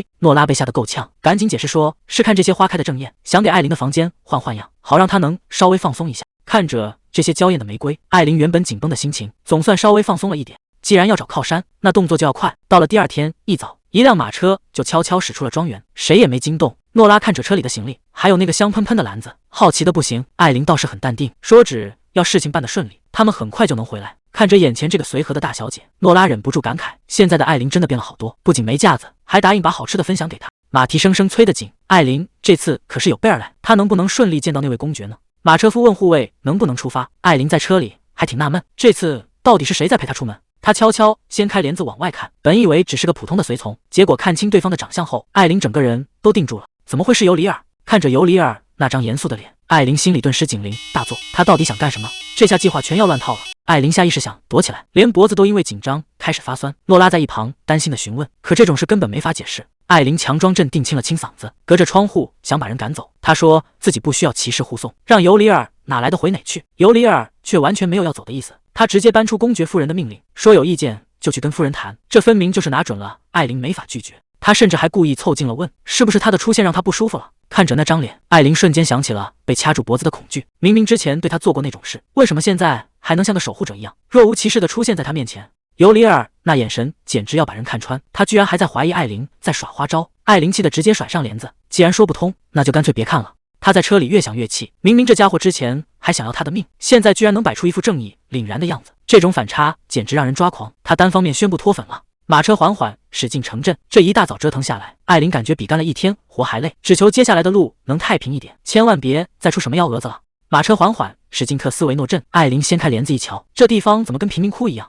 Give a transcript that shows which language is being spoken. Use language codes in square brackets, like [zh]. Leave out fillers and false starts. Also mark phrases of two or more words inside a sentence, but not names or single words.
[zh] 諾拉被嚇得夠嗆，趕緊解釋說是看這些花開的正豔，想給艾琳的房間換換樣，好讓她能稍微放鬆一下。看着這些嬌豔的玫瑰，艾琳原本緊繃的心情總算稍微放鬆了一點。既然要找靠山，那動作就要快。到了第二天一早，一輛馬車就悄悄駛出了莊園，誰也沒驚動。諾拉看着車裡的行李，還有那個香噴噴的籃子，好奇的不行。艾琳倒是很淡定，說只要事情辦得順利，他們很快就能回來。看着眼前這個隨和的大小姐，諾拉忍不住感慨，現在的艾琳真的變了好多，不僅沒架子，還答應把好吃的分享給她。馬蹄聲聲催得緊，艾琳這次可是有備而來，她能不能順利見到那位公爵呢？馬車夫問護衛能不能出發，艾琳在車裡還挺納悶，這次到底是誰在陪她出門？他悄悄掀開簾子往外看，本以為只是個普通的隨從，結果看清對方的長相後，艾琳整個人都定住了。怎麼會是尤里爾？看着尤里爾那張嚴肅的臉，艾琳心裡頓時警鈴大作。他到底想幹什麼？這下計劃全要亂套了。艾琳下意識想躲起來，連脖子都因為緊張開始發酸。諾拉在一旁擔心的詢問，可這種事根本沒法解釋。艾琳強裝鎮定，清了清嗓子，隔着窗戶想把人趕走。她說自己不需要騎士護送，讓尤里爾哪來的回哪去。尤里爾卻完全沒有要走的意思，他直接搬出公爵夫人的命令，說有意見就去跟夫人談。這分明就是拿準了艾琳沒法拒絕。他甚至還故意湊近了問，是不是他的出現讓他不舒服了？看着那張臉，艾琳瞬間想起了被掐住脖子的恐懼。明明之前對他做過那種事，為什麼現在還能像個守護者一樣若無其事地出現在他面前？尤里爾那眼神簡直要把人看穿，他居然還在懷疑艾琳在耍花招。艾琳氣得直接甩上簾子，既然說不通，那就乾脆別看了。他在車裡越想越氣，明明這家伙之前還想要他的命，現在居然能擺出一副正義凜然的樣子，這種反差簡直讓人抓狂。他單方面宣布脫粉了。馬車緩緩駛進城鎮，這一大早折騰下來，艾琳感覺比幹了一天活還累，只求接下來的路能太平一點，千萬別再出什麼幺蛾子了。馬車緩緩駛進特斯維諾鎮，艾琳掀開簾子一瞧，這地方怎麼跟貧民窟一樣？